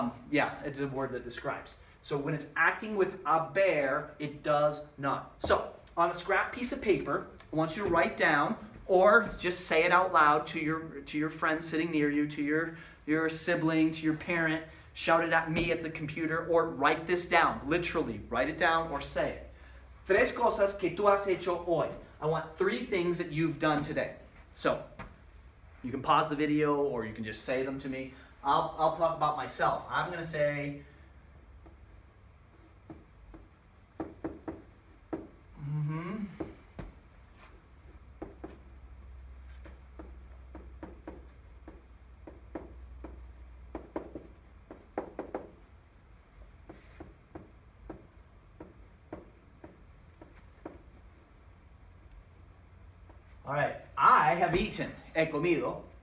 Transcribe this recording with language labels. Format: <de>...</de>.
<en>Yeah, it's a word that describes. So when it's acting with haber, it does not. So, on a scrap piece of paper, I want you to write down, or just say it out loud to your friend sitting near you, to your sibling, to your parent, shout it at me at the computer, or write this down, literally, write it down or say it.</en> <es>Tres cosas que tú has hecho hoy.</es> <en>I want 3 things that you've done today. So, you can pause the video or you can just say them to me. I'll talk about myself. I'm going to say, all right, I have eaten,</en> <es>he comido.</es>